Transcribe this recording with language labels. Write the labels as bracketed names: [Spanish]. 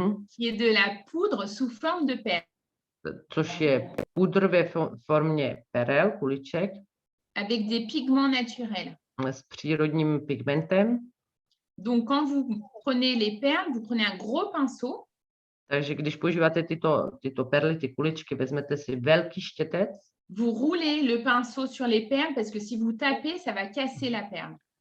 [French] Qui est de la poudre sous forme de perles. [Czech] Což je pudr ve formě perel, kuliček. [French] Avec des pigments naturels. [Czech] S přírodním pigmentem. [French] Donc, quand vous prenez les perles, vous prenez un gros pinceau. [Czech] Takže když používáte tyto perly, ty kuličky, vezmete si velký štětec. [French] Vous roulez le pinceau sur les perles parce que si vous tapez, ça va casser la perle.